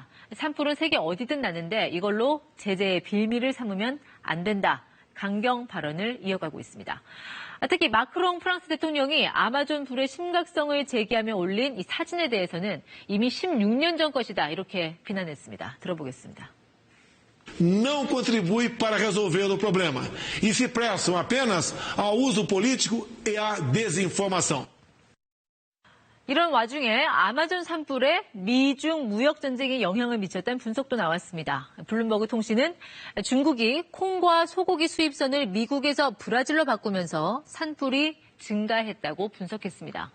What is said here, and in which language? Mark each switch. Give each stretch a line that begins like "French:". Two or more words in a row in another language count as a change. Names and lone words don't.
Korean: 산불은 세계 어디든 나는데 이걸로 제재의 빌미를 삼으면 안 된다. 강경 발언을 이어가고 있습니다. 특히 마크롱 프랑스 대통령이 아마존 불의 심각성을 제기하며 올린 이 사진에 대해서는 이미 16년 전 것이다. 이렇게 비난했습니다. 들어보겠습니다.
Portuguese: Não contribui para resolver o problema e se prestam apenas ao uso político e à desinformação.
Korean: 이런 와중에 아마존 산불에 미중 무역 전쟁에 영향을 미쳤다는 분석도 나왔습니다. 블룸버그 통신은 중국이 콩과 소고기 수입선을 미국에서 브라질로 바꾸면서 산불이 증가했다고 분석했습니다.